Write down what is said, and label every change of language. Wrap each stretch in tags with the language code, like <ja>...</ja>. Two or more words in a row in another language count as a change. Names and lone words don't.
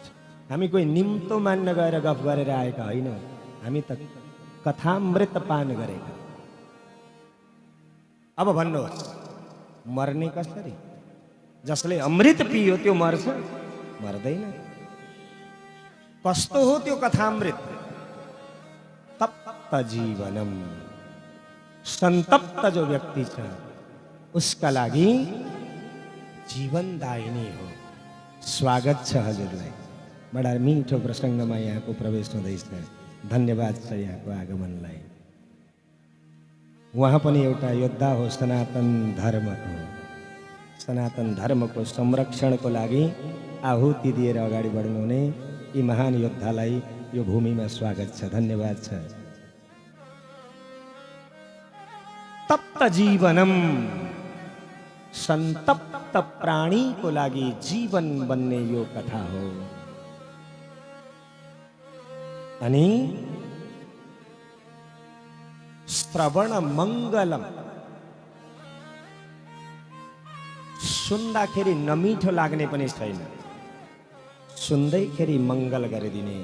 <ne>हामी कोही निम्तो मान्न गएर गफ गरेर आएका होइन, हामी त कथामृत पान गरेका। अब भन्नुहोस्, मर्ने कसरी? जसले अमृत पियो त्यो मर्छ? मर्दैन। कस्तो हो त्यो कथामृत?</ne> <sa>तप्त जीवनम।</sa> <ne>संतप्त जो व्यक्ति छ उसका लागि जीवनदायिनी हो। स्वागत छ हजुरलाई। बडा मिठो प्रसङ्गमा यहाँको प्रवेश हुँदैछ। धन्यवाद छ यहाँको आगमनलाई। उहाँ पनि एउटा योद्धा हो सनातन धर्मको। सनातन धर्मको संरक्षणको लागि आहुति दिएर अगाडि बढ्नुहुने यी महान योद्धालाई यो भूमिमा स्वागत छ। धन्यवाद छ।</ne> <sa>तप्त जीवनम।</sa> <ne>संतप्त प्राणीको लागि जीवन बन्ने यो कथा हो। अनि</ne> <sa>श्रवण मङ्गलम,</sa> <ne>सुन्दाखेरि नमिठो लाग्ने पनि छैन, सुन्दैखेरि मङ्गल गरिदिने।</ne>